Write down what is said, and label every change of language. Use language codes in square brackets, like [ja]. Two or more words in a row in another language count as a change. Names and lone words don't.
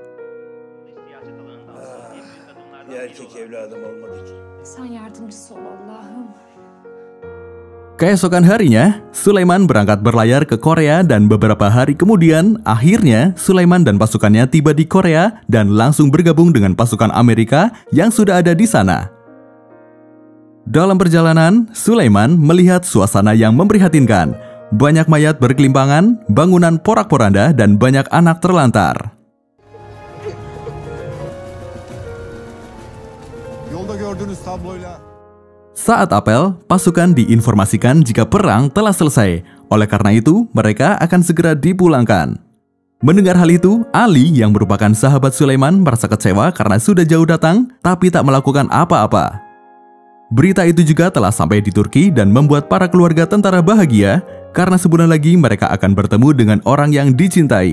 [id] Keesokan harinya, Sulaiman berangkat berlayar ke Korea dan beberapa hari kemudian, akhirnya Sulaiman dan pasukannya tiba di Korea dan langsung bergabung dengan pasukan Amerika yang sudah ada di sana. Dalam perjalanan, Sulaiman melihat suasana yang memprihatinkan. Banyak mayat berkelimpangan, bangunan porak-poranda, dan banyak anak terlantar. [tr] Yolda gördüğünüz tabloyla [id] Saat apel, pasukan diinformasikan jika perang telah selesai. Oleh karena itu, mereka akan segera dipulangkan. Mendengar hal itu, Ali yang merupakan sahabat Sulaiman merasa kecewa karena sudah jauh datang, tapi tak melakukan apa-apa. Berita itu juga telah sampai di Turki dan membuat para keluarga tentara bahagia karena sebulan lagi mereka akan bertemu dengan orang yang dicintai.